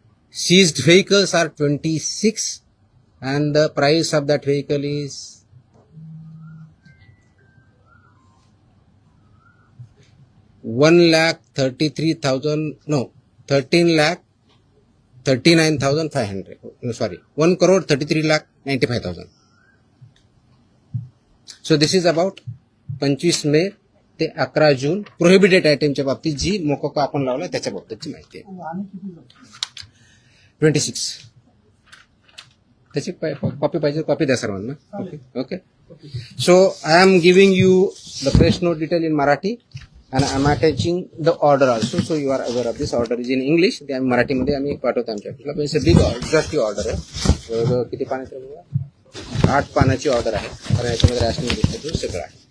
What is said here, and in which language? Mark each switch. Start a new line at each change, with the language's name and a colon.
English: Seized vehicles are 26 and the price of that vehicle is 13,39,500. Sorry, 1,33,95,000. So this is about
Marathi: 25 मे ते 11 जून prohibited आयटमच्या बाबतीत जी मोकोका आपण लावला त्याच्या बाबतीतची माहिती आहे. 26. त्याची कॉपी पाहिजे, कॉपी द्या सर्वांना. Okay.
English: So I am giving you the press note detail in Marathi and I am attaching the order also. So you are aware of this. Order is in English.
Marathi: ते आम्ही मराठीमध्ये आम्ही पाठवतो आमच्या ऑफिसला.
English: it's a big order,
Marathi: order आहे. किती पानाची आहे? 8 पानाची ऑर्डर आहे. कारण याच्यामध्ये रॅशनिंग लिस्ट सगळं आहे.